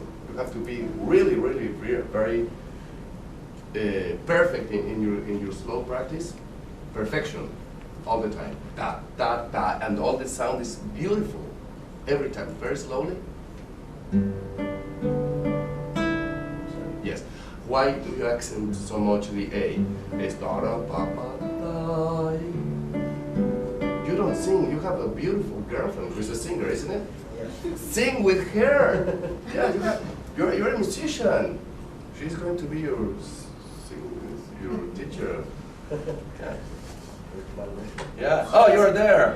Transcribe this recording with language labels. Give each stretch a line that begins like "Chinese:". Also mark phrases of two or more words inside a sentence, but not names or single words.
English: You have to be really very perfect in your slow practice. Perfection all the time. Da, da, da, and all the sound is beautiful every time. Very slowly. Yes. Why do you accent so much the A? It's da, da, pa, pa, da. You don't sing. You have a beautiful girlfriend who's a singer, isn't it? yeah. Sing with her. Yeah, you're a musician. She's going to be your teacher. Yeah. Yeah. Oh, you're there.